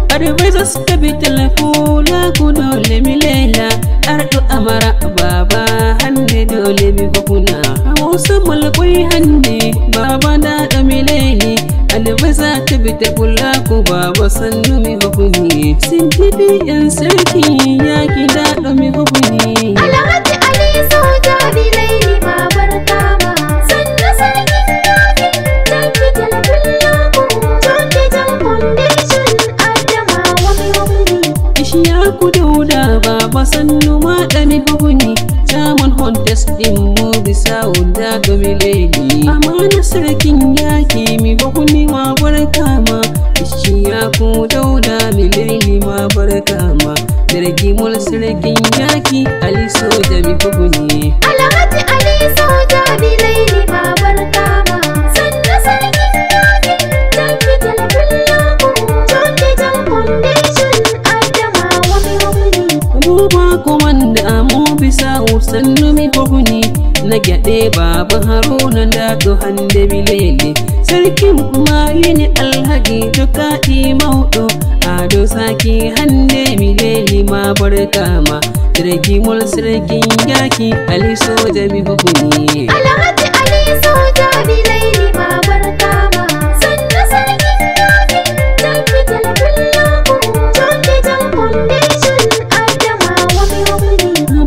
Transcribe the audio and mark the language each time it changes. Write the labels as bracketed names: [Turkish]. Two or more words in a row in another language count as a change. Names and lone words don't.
[Fula] Advisors Tabital Fulaku dole mi lela. Ardo Amara Baba hande dole mi hukuna. Hausa Malkoi hande Baba da ɗo mi leli. Advisor Tabital Fulaku Baba sannu mi hukuni. Sintibi yan [Hausa] sarki yaki [Fula] da ɗo mi hukuni. Alhaji Ali Soja Bilaini Babar Kama. [Hausa] Sannu sarkin yaƙi, Tabital Fulaku. [Fula] Jondi Jam Foundation, Adamawa mai hukuni. Ishiyaku Dauda Baba sannu ma ɗa mi hukuni. Chairman Hunters [Hausa] ɗin mu [Fula] bisa wunda ɗo mi leli. [Hausa] Amana sarkin yaki [Fula] mi hukuni wa barka ma. Ishiyaku Dauda mi leli ma barka ma. [Hausa] Sarki mul sarkin yaki [Fula] Ali Soja mi hukuni. Alhaji Ali Soja Bilaini Babar Kama. [Hausa] Sannu sarkin yaƙi, Tabital Fulaku. [Fula] Jondi Jam Foundation, Adamawa mai hukuni. Buba komanda mu bisa sannu mi hukuni. Na gyaɗe Baba Haruna da to hande mi lele. [Hausa] Sarkin Mali ne Alhaji Dukaɗi Mauɗo. [Fula] Ado Saki hande mi lele ma barka ma. [Hausa] Sarki mul sarkin yaki [Fula] Ali Soja mi hukuni. Alhaji Ali Soja Bilaini Babar Kama. [Hausa] Sannu sarkin yaƙi, Tabital Fulaku. [Fula] Jondi Jam Foundation, Adamawa mai hukuni.